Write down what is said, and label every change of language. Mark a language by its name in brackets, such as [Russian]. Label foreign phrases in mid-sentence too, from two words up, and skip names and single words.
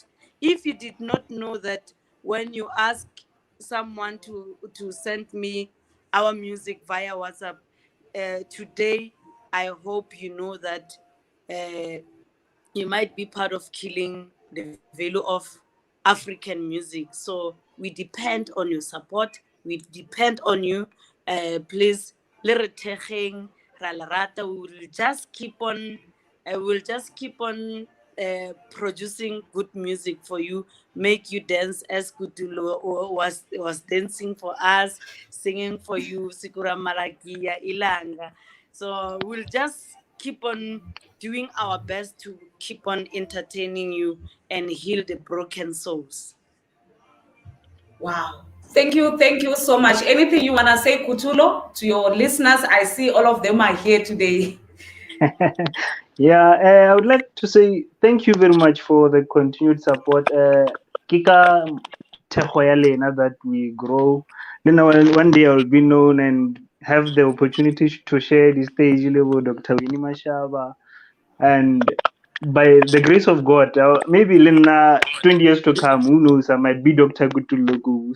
[English] If you did not know that, when you ask someone to send me our music via WhatsApp, today I hope you know that you might be part of killing the value of African music. So we depend on your support. We depend on you. Please, [Northern Sotho] le re thekgeng, ra le rata. [English] We will just keep on. We'll just keep on producing good music for you, make you dance as Kutulo was dancing for us, singing for you, Sikura Malakia, Ilanga. So we'll just keep on doing our best to keep on entertaining you and heal the broken souls. Wow. Thank you so much. Anything you want to say, Kutulo, to your listeners? I see all of them are here today. Yeah, I would like to say thank you very much for the continued support. [Northern Sotho] Kika thekgo ya lena [English] that we grow. Then one day I will be known and have the opportunity to share the stage with Dr. Winnie Mashaba. And by the grace of God, maybe Lena 20 years to come, who knows, I might be Dr. Gutulugu.